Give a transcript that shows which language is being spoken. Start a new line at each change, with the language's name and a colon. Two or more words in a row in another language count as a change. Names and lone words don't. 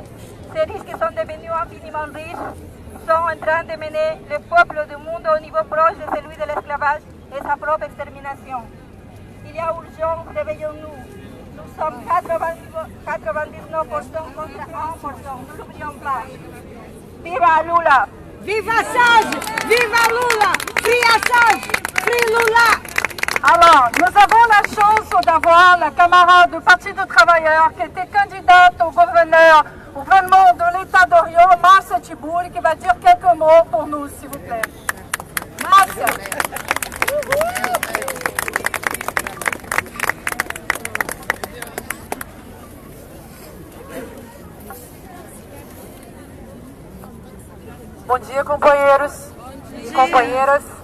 French: Ces riches qui sont devenus infiniment riches sont en train de mener le peuple du monde au niveau proche de celui de l'esclavage et sa propre extermination. Il y a urgence, réveillons-nous. Nous sommes 99% contre 1%. Ne l'oublions pas.
Portuguese: Viva Lula! Viva Assange! Viva Lula!
English: Free Assange! Free Lula!
French: Alors, nous avons la chance d'avoir la camarade du Parti des travailleurs qui était candidate au gouvernement de l'État d'Orient, Marcia Tibouri, qui va dire quelques mots pour nous, s'il vous plaît. Marcia.
Portuguese: Bom dia, companheiros e companheiras.